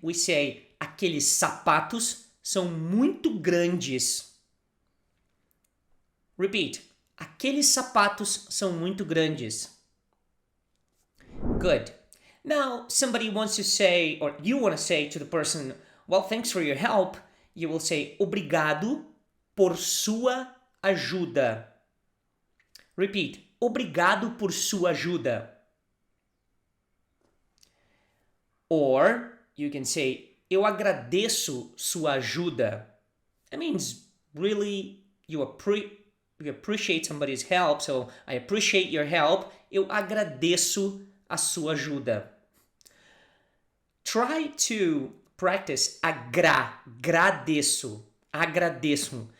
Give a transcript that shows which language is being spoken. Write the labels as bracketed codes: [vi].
[en] We say, [pt] aqueles sapatos são muito grandes. Repeat. Aqueles sapatos são muito grandes. [en] Good. Now, somebody wants to say, or you want to say to the person, well, thanks for your help. You will say, [pt] obrigado por sua ajuda. Repeat. Obrigado por sua ajuda. [en] Or you can say, [pt] eu agradeço sua ajuda. [en] That means really you appreciate somebody's help. So I appreciate your help. [pt] Eu agradeço a sua ajuda. [en] Try to practice agradeço. Agradeço.